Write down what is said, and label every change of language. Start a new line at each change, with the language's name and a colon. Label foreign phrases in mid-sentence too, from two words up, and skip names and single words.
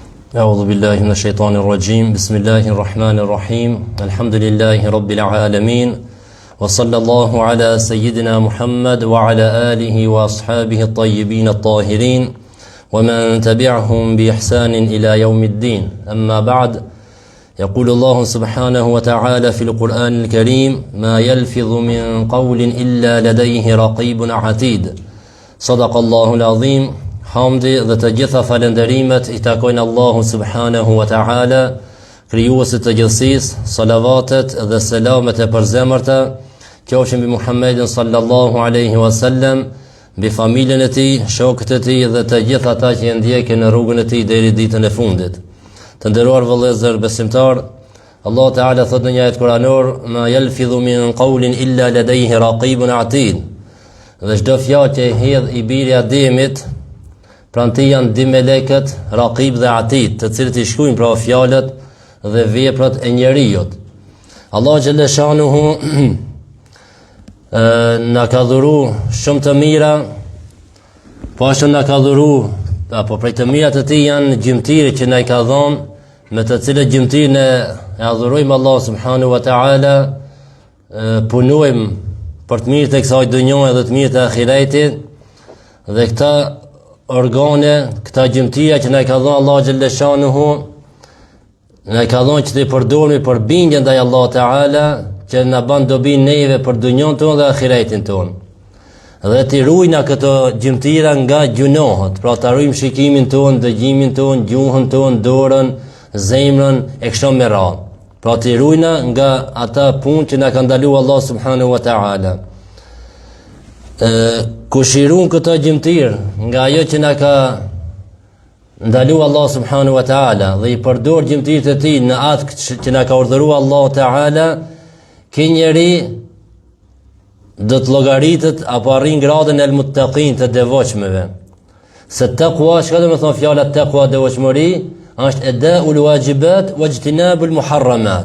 Arabic: أعوذ بالله من الشيطان الرجيم بسم الله الرحمن الرحيم الحمد لله رب العالمين وصلى الله على سيدنا محمد وعلى آله وأصحابه الطيبين الطاهرين ومن تبعهم بإحسان إلى يوم الدين أما بعد يقول الله سبحانه وتعالى في القرآن الكريم ما يلفظ من قول إلا لديه رقيب عتيد صدق الله العظيم.
Albanian: Hamdi dhe të gjitha falenderimet I takojnë Allahu
Arabic: سبحانه وتعالى,
Albanian: krijuesit të gjithësisë, salavatet dhe selamet e përzemërta qofshin mbi Muhammedin
Arabic: صلى الله عليه وسلم,
Albanian: mbi familjen e tij, shokët e tij dhe të gjithë ata që ndjekin në rrugën e tij deri ditën e fundit. Të nderuar vëllezër besimtar, Allah Ta'ala thot në një ajet kuranor:
Arabic: "ما يلفظ من قول إلا لديه رقيب عتيد."
Albanian: Dhe çdo fjalë që hedh I biri Ademit, pranë tij janë dy melekët, Raqib dhe Atid, të cilët I shkruajnë pra fjalët dhe veprat e njeriut. Allah
Arabic: جل شأنه
Albanian: na ka dhuru shumë të mira, po ashtu na ka dhuru, apo prej të mirat e tij janë gjymtyrët që na I ka dhënë, me të cilët gjymtyrën e adhurojmë Allah
Arabic: سبحانه وتعالى,
Albanian: punojmë për të mirët e kësaj dhunjoje dhe të mirët e ahiretit, dhe këta organe, këta gjymtyra që na I ka dhënë Allah
Arabic: جل شأنه,
Albanian: na I ka dhënë që të përdormi për bindje ndaj Allah Ta'ala, që na bën dobi neve për dunjon tonë dhe ahiretin tonë. Dhe të ruajna këto gjymtyra nga gjunohet, pra të ruajmë shikimin tonë, dëgjimin tonë, gjuhën tonë, dorën, zemrën e kështu me radhë. Pra të ruajna nga ata punë që na ka ndaluar Allah
Arabic: سبحانه وتعالى.
Albanian: Kush I ruan këto gjymtyr nga ajo që na ka ndaluar Allah
Arabic: سبحانه وتعالى
Albanian: dhe I përdor gjymtyrët e tij në atë që na ka urdhëruar Allah Ta'ala, ky njeri do të llogaritet apo arrin gradën e al-muttaqin, të devotshmëve. Se taqwa, çka do të thonë fjala taqwa, devotshmëri, është
Arabic: أداء الواجبات واجتناب المحرمات.